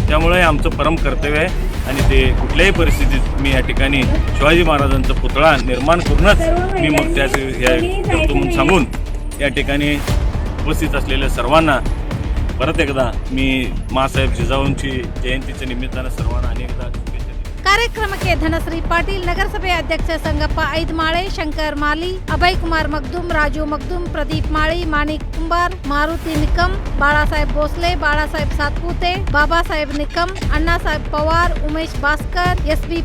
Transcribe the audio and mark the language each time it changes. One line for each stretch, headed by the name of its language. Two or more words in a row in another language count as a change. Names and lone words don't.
Marathi: त्यामुळे आमचं परम कर्तव्य आहे आणि ते कुठल्याही परिस्थितीत मी या ठिकाणी शिवाजी महाराजांचा पुतळा निर्माण करूनच मी मग करतो म्हणून सांगून या ठिकाणी उपस्थित असलेल्या सर्वांना परत एकदा मी मासाहेब जिजाऊंची जयंतीच्या निमित्तानं सर्वांना अनेकदा
Kannada: ಕಾರ್ಯಕ್ರಮಕ್ಕೆ ಧನಶ್ರೀ ಪಾಟೀಲ್, ನಗರಸಭೆ ಅಧ್ಯಕ್ಷ ಸಂಗಪ್ಪ ಐದ್ಮಾಳೆ, ಶಂಕರ್ ಮಾಲಿ, ಅಭಯ್ ಕುಮಾರ್ ಮಗ್ದುಮ್, ರಾಜು ಮಗ್ದುಮ್, ಪ್ರದೀಪ್ ಮಾಳಿ, ಮಾಣಿಕ್ ಕುಂಬಾರ್, ಮಾರುತಿ ನಿಕಂ, ಬಾಳಾಸಾಹೇಬ್ ಭೋಸ್ಲೆ, ಬಾಳಾಸಾಹೇಬ್ ಸಾತ್ಪೂತೆ, ಬಾಬಾ ಸಾಹೇಬ್ ನಿಕಂ, ಅಣ್ಣಾ ಸಾಹೇಬ್ ಪವಾರ್, ಉಮೇಶ್ ಭಾಸ್ಕರ್, ಎಸ್.ಬಿ.